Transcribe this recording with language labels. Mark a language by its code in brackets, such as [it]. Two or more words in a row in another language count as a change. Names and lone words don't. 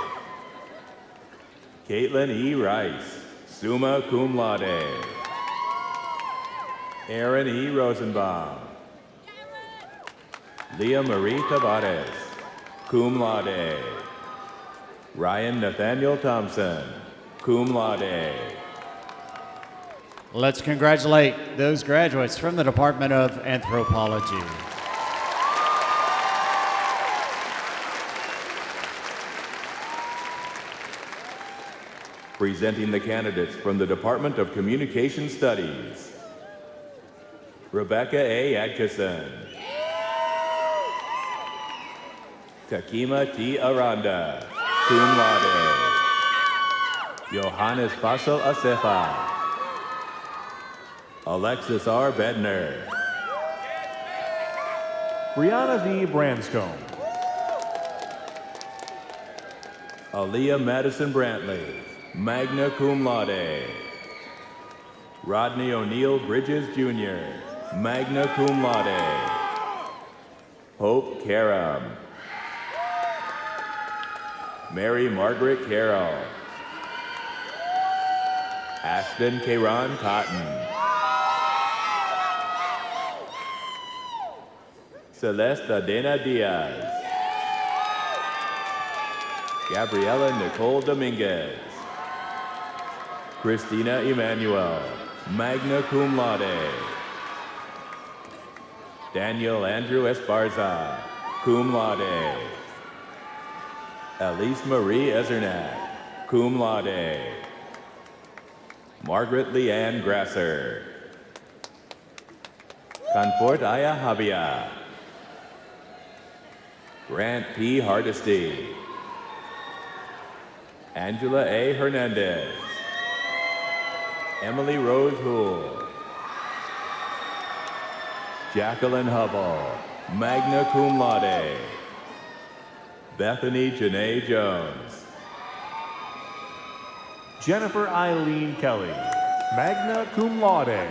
[en] Caitlin E. Rice, [la] summa cum laude. [en] Aaron E. Rosenbaum. Leah Marie Tavares, [la] cum laude. [en] Ryan Nathaniel Thompson, [la] cum laude. [en] Let's congratulate those graduates from the Department of Anthropology. Presenting the candidates from the Department of Communication Studies. Rebecca A. Adkisson. Takima T. Aranda, [la] cum laude. [en] Johannes Fassel Asefa. Alexis R. Bedner. Brianna V. Branscombe. Aaliyah Madison Brantley, [la] magna cum laude. [en] Rodney O'Neill Bridges Jr., [la] magna cum laude. [en] Hope Karam. Mary Margaret Carroll. Ashton Karan Cotton. Celeste Dana Diaz. Gabriela Nicole Dominguez. Christina Emanuel, [la] magna cum laude. [en] Daniel Andrew Esparza, [la] cum laude. [en] Elise Marie Ezernak, [la] cum laude. [en] Margaret Leanne Grasser. Confort Aya Habia. Grant P. Hardesty. Angela A. Hernandez. Emily Rose Houle. Jacqueline Hubble, [la] magna cum laude. [en] Bethany Janae Jones. Jennifer Eileen Kelly, [la] magna cum laude.